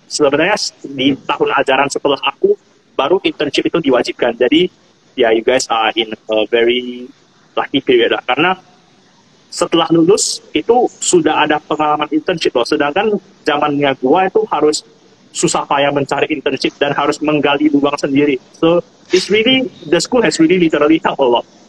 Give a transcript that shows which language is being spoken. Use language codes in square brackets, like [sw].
[id] Sebenarnya di tahun ajaran setelah aku baru internship itu diwajibkan. Jadi ya, [en] you guys are in a very lucky period lah. [id] Karena setelah lulus itu sudah ada pengalaman internship loh. Sedangkan zamannya gua itu harus susah payah mencari internship dan harus menggali lubang sendiri. [en] So it's really, the school has really literally helped a lot.